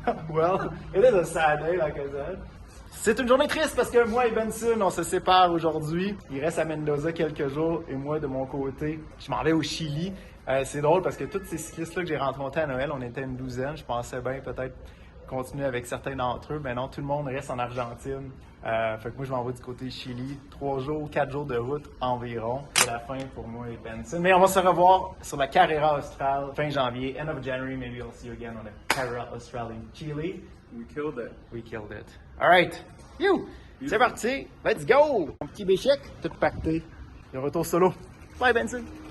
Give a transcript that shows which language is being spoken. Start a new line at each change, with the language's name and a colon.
English: Well, it is a sad day, like I said.
French: C'est une journée triste parce que moi et Benson, on se sépare aujourd'hui. Il reste à Mendoza quelques jours et moi, de mon côté, je m'en vais au Chili. C'est drôle parce que tous ces cyclistes-là que j'ai rencontrés à Noël, on était une douzaine. Je pensais bien peut-être continuer avec certains d'entre eux, mais non, tout le monde reste en Argentine. Fait que moi, je m'en vais du côté Chili. 3 jours, 4 jours de route environ. C'est la fin pour moi et Benson. Mais on va se revoir sur la Carrera Austral fin janvier.
English: End of January, maybe I'll see you again on the Carrera Austral in Chile. We killed it. We killed it. All right. You!
French: C'est parti!
English: Let's go!
French: Mon petit béchec, tout pacté. Le retour solo. Bye, Benson!